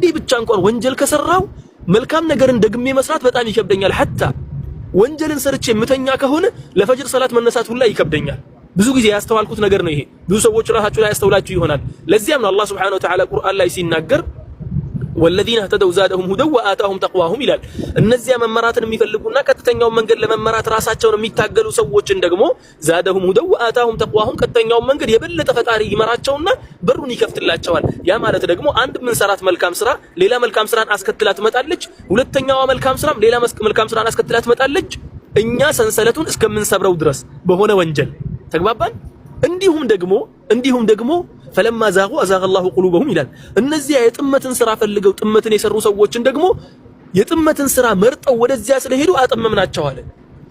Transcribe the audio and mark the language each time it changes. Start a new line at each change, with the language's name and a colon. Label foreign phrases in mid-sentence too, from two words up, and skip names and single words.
Amharic: ብቻ እንኳን ወንጀል ከሰራው መልካም ነገርን ደግሜ መስራት በጣም ይከብደኛል። ሐታ ወንጀልን ሰርቼ ምተኛ ከሆነ ለፈጅር ሰላት መነሳት ሁላ ይከብደኛል። ብዙ ጊዜ ያስተዋልኩት ነገር ነው ይሄ። ብዙ ሰዎች ራሳቸው ላይ ያስተውላችሁ ይሆናል። ለዚያም ነው አላህ
Arabic: سبحانه وتعالى
Amharic: ቁርአን ላይ ሲናገር
Arabic: والذين اهتدوا زادهم هدى وآتاهم تقواهم
Amharic: ይላል። እነዚያ መመራትን የሚፈልጉና ቀጥተኛውን መንገድ ለመመራት ራሳቸውን የሚታገሉ ሰዎችን ደግሞ
Arabic: زادهم هدى وآتاهم تقواهم
Amharic: ቀጥተኛውን መንገድ የበለጠ ፈጣሪ ይመራቸውና በሩን ይከፍትላቸዋል። ያ ማለት ደግሞ አንድ ምን ሰራት መልካም ስራ ሌላ መልካም ስራን አስከትላ ትመጣለች። ሁለተኛዋ መልካም ስራም ሌላ መልካም ስራን አስከትላ ትመጣለች። እኛ ሰንሰለቱን እስከምንሰብረው ድረስ በሆነ ወንጀል ተግባባን። እንዲሁም ደግሞ
Arabic: فلما زاغوا أزاغ الله قلوبهم
Amharic: ይላል። እነዚያ የጥመትን ስራ ፈልገው ጥመትን የሰሩ ሰዎችን ደግሞ የጥመትን ስራ መርጠው ወደዚያ ስለሄዱ አጠመምናቸው አለ።